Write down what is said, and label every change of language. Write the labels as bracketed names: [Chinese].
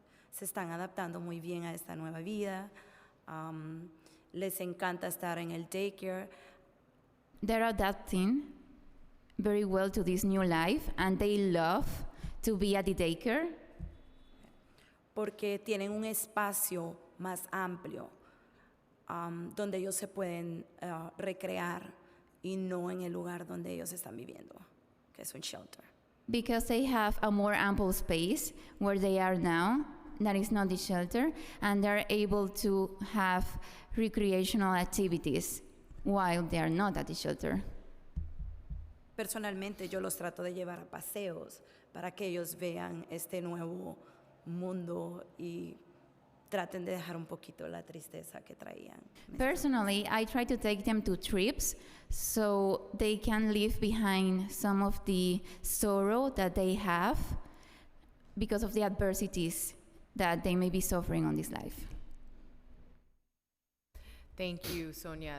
[Spanish] Se están adaptando muy bien a esta nueva vida. Les encanta estar en el daycare. [English] They're adapting very well to this new life, and they love to be at the daycare. [Spanish] Porque tienen un espacio más amplio donde ellos se pueden recrear y no en el lugar donde ellos están viviendo, que es un shelter. [English] Because they have a more ample space where they are now, that is not the shelter, and they're able to have recreational activities while they are not at the shelter. [Spanish] Personalmente yo los trato de llevar a paseos para que ellos vean este nuevo mundo y traten de dejar un poquito la tristeza que traían. [English] Personally, I try to take them to trips so they can leave behind some of the sorrow that they have because of the adversities that they may be suffering on this life. Thank you, Sonia.